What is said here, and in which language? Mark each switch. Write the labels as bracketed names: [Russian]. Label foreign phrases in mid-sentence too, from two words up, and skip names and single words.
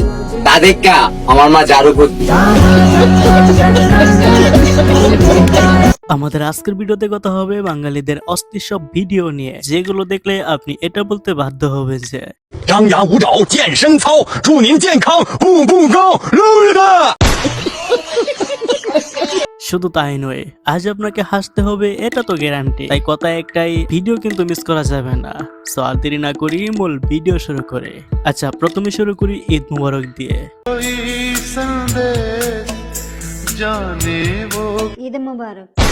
[Bangla] তা দেখা আমার মা ঝাড়ু করছে। আমাদের আজকের ভিডিওতে কথা হবে বাঙালিদের অস্থির সব ভিডিও নিয়ে, যেগুলো দেখলে আপনি এটা বলতে বাধ্য হবেন যে [Chinese] 张牙舞爪健身操祝您健康步步高噜的 [Bangla] শুধু তাই নয়, আজ আপনাকে হাসতে হবে এটা তো গ্যারান্টি। তাই কথা একটাই, ভিডিও কিন্তু মিস করা যাবে না। সো আর দেরি না করি মূল ভিডিও শুরু করে। আচ্ছা, প্রথমে শুরু করি [Arabic] عيد مبارك [Bangla] দিয়ে। [Arabic] عيد مبارك.